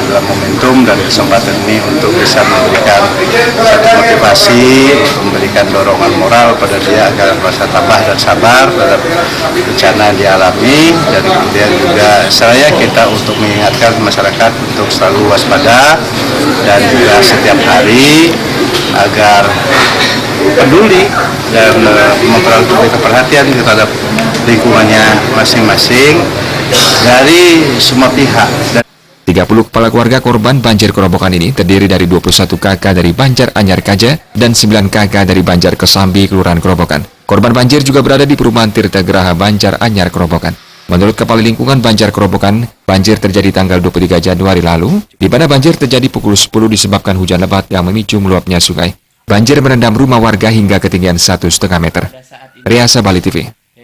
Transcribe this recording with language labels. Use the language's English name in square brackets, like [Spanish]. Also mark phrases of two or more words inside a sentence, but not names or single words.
[Indonesian] dalam momentum dan kesempatan ini untuk bisa memberikan satu motivasi, untuk memberikan dorongan moral pada dia agar merasa tabah dan sabar terhadap bencana yang dialami, dan kemudian juga saya kita untuk mengingatkan masyarakat untuk selalu waspada dan juga setiap hari agar peduli dan memberikan perhatian terhadap lingkungannya masing-masing dari semua pihak. 30 kepala keluarga korban banjir Kerobokan ini terdiri dari 21 kakak dari Banjar Anyar Kaja dan 9 kakak dari Banjar Kesambi, Kelurahan Kerobokan. Korban banjir juga berada di perumahan Tirta Geraha Banjar Anyar Kerobokan. Menurut Kepala Lingkungan Banjar Kerobokan, banjir terjadi tanggal 23 Januari lalu, di mana banjir terjadi pukul 10 disebabkan hujan lebat yang memicu meluapnya sungai. Banjir merendam rumah warga hingga ketinggian 1,5 meter. Riasa Bali TV.